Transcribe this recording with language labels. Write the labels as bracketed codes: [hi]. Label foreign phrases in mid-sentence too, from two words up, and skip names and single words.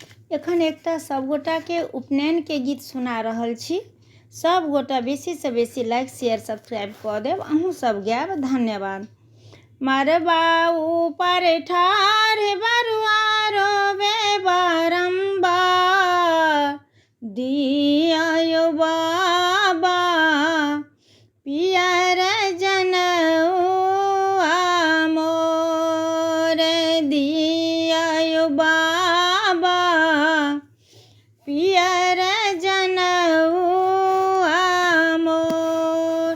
[mai] एखन एकटा सब गोटा के उपनयन के गीत सुना रहल छी। सब गोटा बेसी से बेसी [en] like share subscribe [mai] कऽ देब। अहूँ सब गायब। धन्यवाद। मरबा ऊपर ठाढ़ बरुआ रोवे बारंबार, दिया बाबा पियर जनउआ मोर, दिया बाबा पियर जनउआ मोर।